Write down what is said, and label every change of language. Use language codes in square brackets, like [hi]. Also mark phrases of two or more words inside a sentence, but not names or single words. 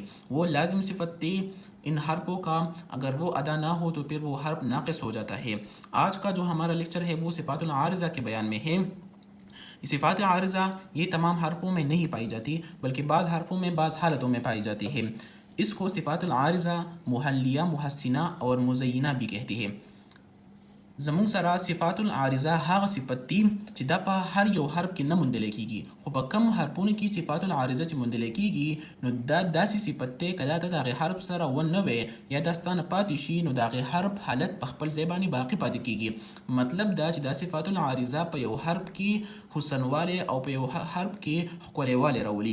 [ur] وہ لازم صفت تھی ان حرفوں کا، اگر وہ ادا نہ ہو تو پھر وہ حرف ناقص ہو جاتا ہے. آج کا جو ہمارا لیکچر ہے وہ صفات العارضہ کے بیان میں ہے. صفات عارضہ یہ تمام حرفوں میں نہیں پائی جاتی، بلکہ بعض حرفوں میں بعض حالتوں میں پائی جاتی ہے. اسکو صفات العارضہ، محلیہ، محسنہ اور مزینہ بھی کہتی ہے. [ps] زمونږ سره صفات العارضه هغه صفت دی چې دا په هر یو حرف کې نه موندل کېږي، خو په کم حرفونو کې صفات العارضه چې موندل کېږي نو دا داسې صفت دی که دا د هغې حرف سره ونه وی یا دا ستانه پاتې شي، نو د هغې حرف حالت په خپل ځای باندې باقي پاتې کېږي. مطلب دا چې دا صفات العارضه په یو حرف کې حسنوالی او په یو حرف کې ښکلیوالی راولي.